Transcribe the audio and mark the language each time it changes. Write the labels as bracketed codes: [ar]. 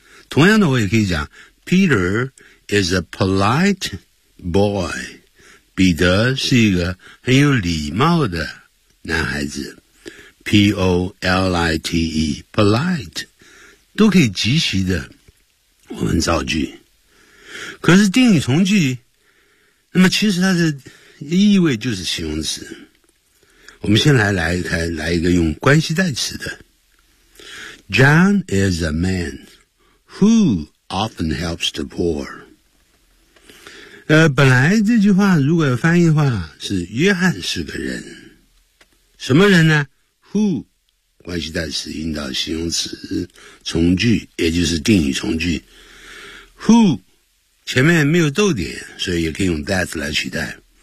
[zh] 同样的，我也可以讲 [en] Peter is a polite boy， [zh] 彼得是一个很有礼貌的男孩子， P-O-L-I-T-E polite 都可以及时的我们造句。可是定语从句，那么其实它的意味就是形容词。我们先来一个用关系代词的。 [en] John is a man who often helps the poor。 [zh] 本来这句话如果有翻译的话是约翰是个人。什么人呢？ Who， 关系代词引导形容词从句，也就是定语从句。 Who， 前面没有逗点，所以也可以用 that 来取代。